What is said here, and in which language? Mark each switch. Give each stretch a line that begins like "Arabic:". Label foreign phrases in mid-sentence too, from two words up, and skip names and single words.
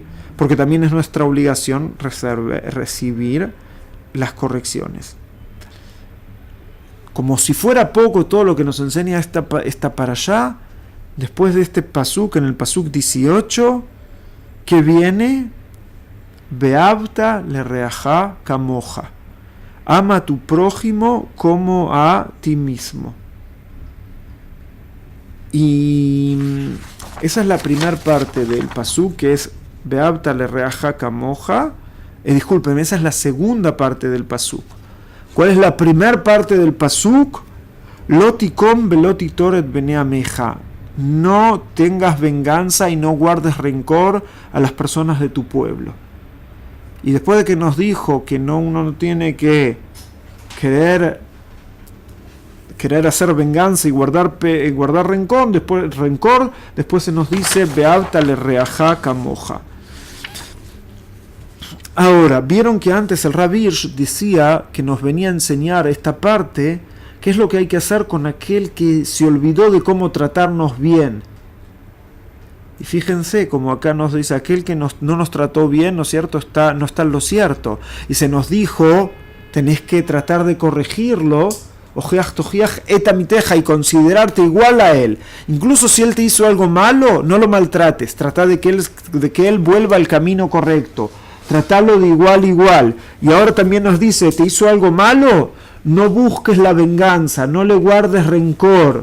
Spanish: Porque también es nuestra obligación recibir las correcciones. Como si fuera poco todo lo que nos enseña esta parashá, después de este pasuk, en el pasuk 18, que viene,
Hebrew: ואהבת לרעך כמוך.
Spanish: Ama a tu prójimo como a ti mismo. Y esa es la primera parte del pasuk, que es
Hebrew: ואהבת לרעך כמוך.
Spanish: Disculpen, esa es la segunda parte del pasuk. ¿Cuál es la primera parte del pasuk?
Hebrew: לא תקם ולא תטר את בני עמך.
Spanish: No tengas venganza y no guardes rencor a las personas de tu pueblo. Y después de que nos dijo que uno no tiene que querer hacer venganza y guardar rencor, después se nos dice
Hebrew: ואהבת לרעך כמוך.
Spanish: Ahora, vieron que antes el Rabbi Hirsch decía que nos venía a enseñar esta parte, qué es lo que hay que hacer con aquel que se olvidó de cómo tratarnos bien. Y fíjense, como acá nos dice, aquel que no nos trató bien, ¿no es cierto?, no está en lo cierto. Y se nos dijo, tenés que tratar de corregirlo,
Hebrew: הוכח תוכיח את עמיתך,
Spanish: y considerarte igual a él. Incluso si él te hizo algo malo, no lo maltrates. Trata de que él vuelva al camino correcto. Tratalo de igual a igual. Y ahora también nos dice, ¿te hizo algo malo? No busques la venganza, no le guardes rencor.